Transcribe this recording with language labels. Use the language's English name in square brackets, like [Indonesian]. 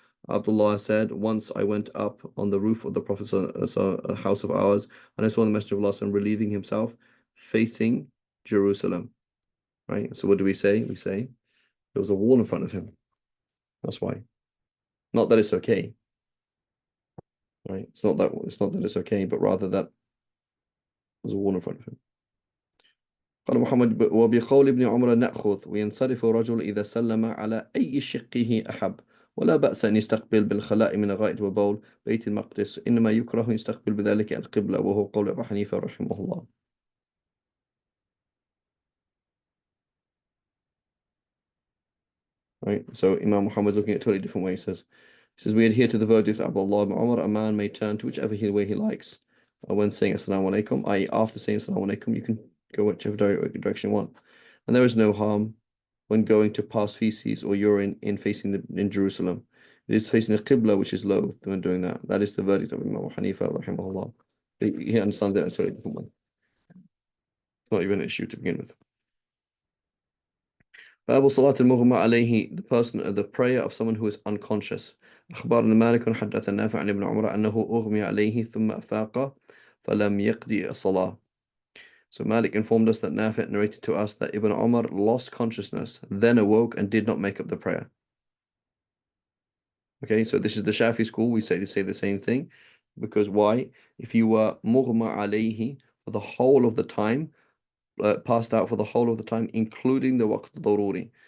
[English] Abdullah said, once I went up on the roof of the Prophet's house of ours, and I saw the Messenger of Allah relieving himself, facing Jerusalem. Right? So what do we say? We say there was a wall in front of him. That's why. Not that it's okay. Right? It's not that it's okay, but rather that there's a wall in front of him. [Arabic] قال محمد وبقول ابن عمر نأخذ وينصرف الرجل إذا سلم على أي شقه أحب ولا بأس أن يستقبل بالخلاء من غائط وبول بيت المقدس إنما يكره يستقبل بذلك القبلة وهو قول أبو حنيفة رحمه الله. [English] Right, so Imam Muhammad looking at a totally different way he says we adhere to the verdict of Abdullah ibn Umar. A man may turn to whichever way he likes when saying Assalamu alaikum, i.e. after saying Assalamu alaikum you can go whichever direction you want, and there is no harm when going to pass feces or urine in Jerusalem. It is facing the Qibla which is low when doing that. That is the verdict of Imam Hanifa rahimahullah. He understands it in a totally different way. It's not even an issue to begin with. [Arabic] باب صلاة المغمى عليه, [English] the prayer of someone who is unconscious. [Arabic] أخبرنا مالك حدث نافع عن ابن عمر أنه أغمي عليه ثم أفاق فلم يقضي الصلاة. [English] So Malik informed us that Nafi' narrated to us that Ibn Umar lost consciousness, then awoke and did not make up the prayer. Okay, so this is the Shafi school. They say the same thing. Because why? If you were mughma alayhi for the whole of the time, passed out for the whole of the time, including the waqt daruri.